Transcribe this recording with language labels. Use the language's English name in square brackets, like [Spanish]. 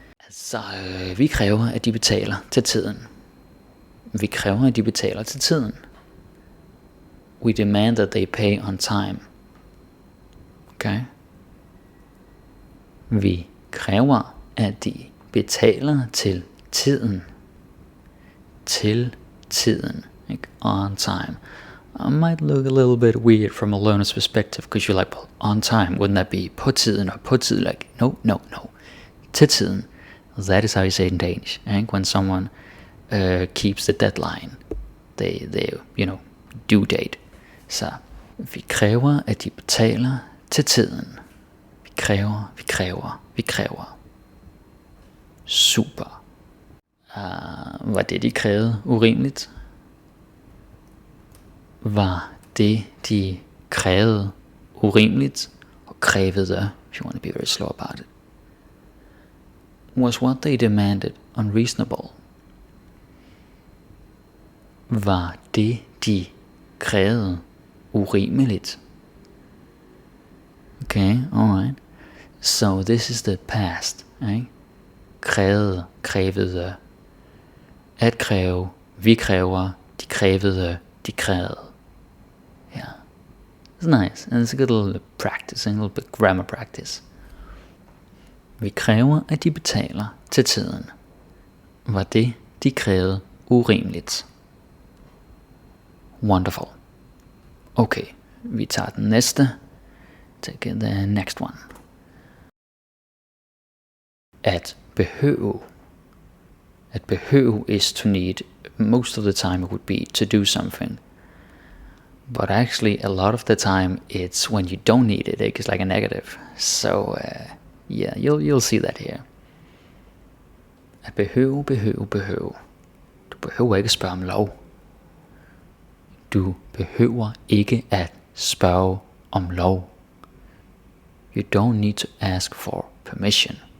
[Danish] Så vi kræver, at de betaler til tiden. Vi kræver, at de betaler til tiden. [English] We demand that they pay on time. Okay? [Danish] Vi kræver, at de betaler til tiden. Til tiden. [English] Like on time. It might look a little bit weird from a learner's perspective, because you're like, well, on time, wouldn't that be på tiden or på tid? Like, no. Til tiden. That is how you say it in Danish. When someone keeps the deadline, they due date. [Danish] Så vi kræver, at de betaler til tiden. Vi kræver. Super. Var det, de krævede, urimeligt? Var det, de krævede, urimeligt? [English] krævede, if you want to be very slow about it, was what they demanded unreasonable? [Danish] Var det, de krævede, urimeligt? [English] Okay, alright. So this is the past, right? [Danish] Krævede, krævede. At kræve, vi kræver, de krævede, de krævede. [English] Yeah. It's nice, and it's a good little practice, a little bit grammar practice. [Danish] Vi kræver, at de betaler til tiden. Var det, de krævede, urimeligt? [English] Wonderful. Okay, [Danish] vi tager den næste. [English] Take the next one. At behøve. At behøve is to need. Most of the time it would be to do something. But actually a lot of the time it's when you don't need it. It's like a negative. So yeah, you'll see that here. [Danish] At behøve, behøve, behøve. Du behøver ikke spørge om lov. Du behøver ikke at spørge om lov. [English] You don't need to ask for permission.